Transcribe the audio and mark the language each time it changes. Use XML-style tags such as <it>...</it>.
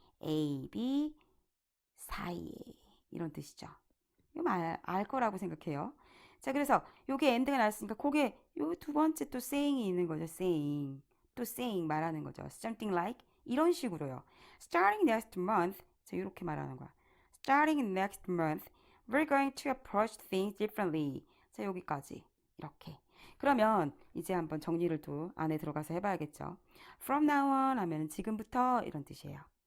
<ko>A, B 사이에 이런 뜻이죠. 이거 알 거라고 생각해요. 자, 그래서 요게 end가 나왔으니까 그게 요 두 번째 또 saying이 있는 거죠. saying. 또 saying 말하는 거죠.</ko> <en>something like</en> <ko>이런 식으로요.</ko> <en>starting next month.</en> <ko>자, 이렇게 말하는 거야.</ko> <en>starting next month, we're going to approach things differently.</en> <ko>자, 여기까지. 이렇게. 그러면 이제 한번 정리를 또 안에 들어가서 해봐야겠죠.</ko> <en>from now on</en> <ko>하면 지금부터 이런 뜻이에요.</ko>